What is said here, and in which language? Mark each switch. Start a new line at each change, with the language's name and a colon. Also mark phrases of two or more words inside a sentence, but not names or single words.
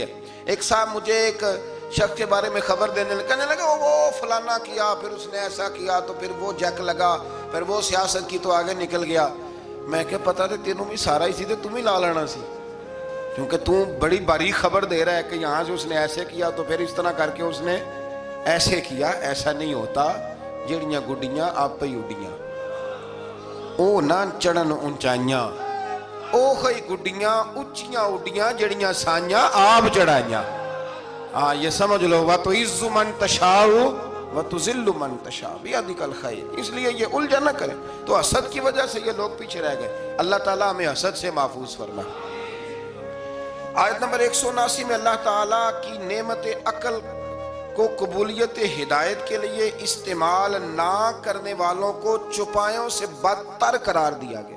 Urdu: ایک صاحب مجھے ایک شخص کے بارے میں خبر دینے لگا، کہنے لگا وہ فلانا کیا، پھر اس نے ایسا کیا، تو پھر وہ جک لگا، پھر وہ سیاست کی تو آگے نکل گیا۔
Punjabi: میں کہ پتا تھے تینوں بھی سارا ہی سی تھے، تم ہی لا لینا سی،
Urdu: کیونکہ تو بڑی باریک خبر دے رہا ہے کہ یہاں سے اس نے ایسے کیا تو پھر اس طرح کر کے اس نے ایسے کیا۔
Punjabi: ایسا نہیں ہوتا، جڑیاں گڈیاں آپ ہی اڈیاں، او نہ چڑھن اونچائیاں، او خی گڈیاں اچیاں اڈیاں جڑیاں سائیاں آپ چڑھائیاں۔
Urdu: یہ سمجھ لو،
Arabic: وَتُعِزُّ مَن تَشَاءُ وَتُذِلُّ مَن تَشَاءُ بِيَدِكَ الْخَيْرُ،
Urdu: اس لیے یہ الجھن نہ کریں۔ تو حسد کی وجہ سے یہ لوگ پیچھے رہ گئے، اللہ تعالیٰ ہمیں حسد سے محفوظ فرمائے۔ آیت نمبر 179 میں اللہ تعالیٰ کی نعمت عقل کو قبولیت ہدایت کے لیے استعمال نہ کرنے والوں کو چوپایوں سے بدتر قرار دیا گیا۔